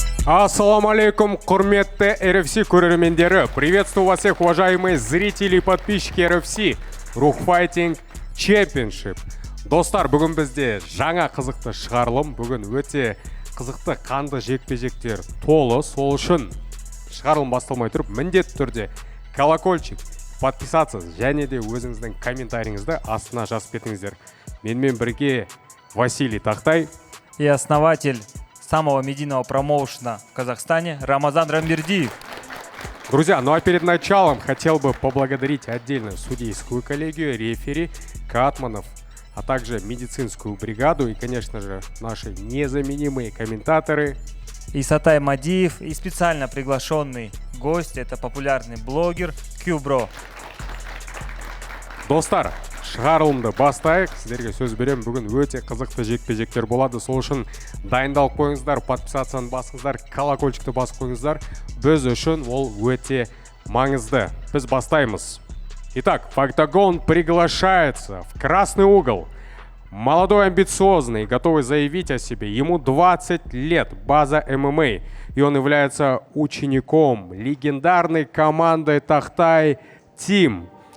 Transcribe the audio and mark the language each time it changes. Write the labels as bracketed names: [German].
[Kazakh] Ассаламу алейкум, құрметті RFC көрермендері. [Russian] Приветствую вас всех, уважаемые зрители и подписчики RFC Рух Fighting Championship. [Kazakh] Достар, бүгін бізде жаңа қызықты шығарылым. Бүгін өте қызықты қанды жекпе-жектер толы. Сол үшін шығарылым басталмай тұрып, міндетті түрде колокольчик, подписаться және де өзіңіздің комментарийіңізді астына жазып кетіңіздер. Менімен бірге Василий Тахтай [Russian] и основатель самого медийного промоушена в Казахстане Рамазан Рамбердиев. Друзья, ну а перед началом хотел бы поблагодарить отдельно судейскую коллегию, рефери, катманов, а также медицинскую бригаду и, конечно же, наши незаменимые комментаторы. Исатай Мадиев и специально приглашенный гость, это популярный блогер Q-Bro. [Kazakh] Достар, шығарылымды бастайық. Сіздерге сөз берем, бүгін өте қызықты жекпе-жектер болады. Сол үшін дайындалып қойыңыздар, подписацияны басыңыздар, колокольчикті басып қойыңыздар. Біз үшін ол өте маңызды. Біз бастаймыз. [Russian] Итак, в октагон приглашается в красный угол молодой, амбициозный, готовый заявить о себе. Ему 20 лет, база ММА. И он является учеником легендарной команды Тахтай Team.